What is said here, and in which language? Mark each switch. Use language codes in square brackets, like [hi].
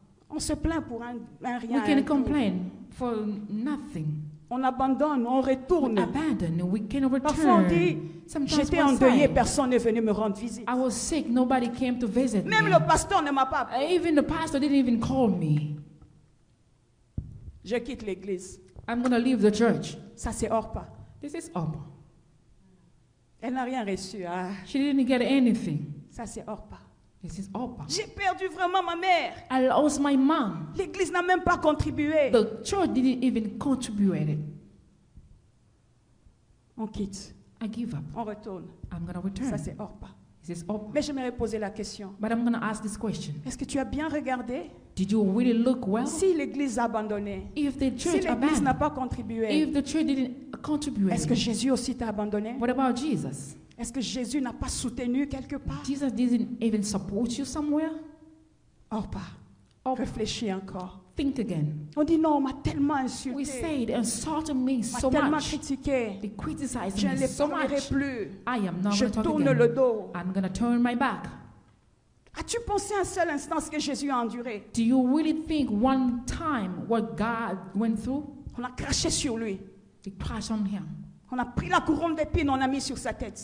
[fr] on se plaint pour un rien. [en] We can [fr] un tout. [en] complain for nothing. [fr] On abandonne, on retourne. [en] Abandon. We can [fr] Parfois on [en] return. [fr] dit, [en] Sometimes [fr] j'étais [en] one [fr] endeuillé, [en] side, [fr] personne n'est venu me rendre visite. [en] I was sick. Nobody came to visit [fr] Même [en] me. [fr] le pasteur ne m'a pas appelé. [en] Even the pastor didn't even call me. [fr] Je quitte l'église. [en] I'm going to leave the church. [fr] Ça, c'est Orpa. [en] This is Orpah. [fr] Elle n'a rien reçu. Ah, [en] She didn't get anything. [fr] ça, c'est Orpa. [en] This is Orpah. [fr] J'ai perdu vraiment ma mère. [en] I lost my mom. [fr] L'église n'a même pas contribué. [en] The church didn't even contribute it. [fr] On quitte, [en] I give up. [fr] on retourne. [en] I'm going to [fr] Ça, [en] return. [fr] c'est Orpa. [en] He says, oh, [fr] Mais j'aimerais poser la question. [en] but I'm going to ask this question. [fr] Est-ce que tu as bien regardé [en] Did you really look well? [fr] si l'Église a abandonné? [en] If the [fr] Si [en] church [fr] l'Église n'a [en] abandoned, [fr] pas contribué, [en] if the church didn't contribute, [fr] est-ce que Jésus aussi t'a abandonné? [en] what about Jesus? [fr] Est-ce que Jésus n'a pas soutenu quelque part? [en] Jesus didn't even support you somewhere? [fr] Orpa, [en] Oh, [fr] réfléchis encore. [en] think again. [fr] On dit non, on m'a tellement [en] We [fr] insulté, [en] say they insulted me [fr] on m'a [en] so [fr] tellement [en] much. [fr] critiqué. [en] They criticized [fr] Je ne [en] me [fr] les [en] so [fr] parlerai [en] much. [fr] plus. [en] I am not [fr] Je [en] going to talk [fr] tourne le [en] again. [fr] dos. [en] I'm going to turn my back. [fr] As-tu pensé un seul instant ce que Jésus a enduré? [en] Do you really think one time what God went through? [fr] On a craché sur lui. [en] They crashed on him. [fr] On a pris la couronne d'épines, on a mis sur sa tête.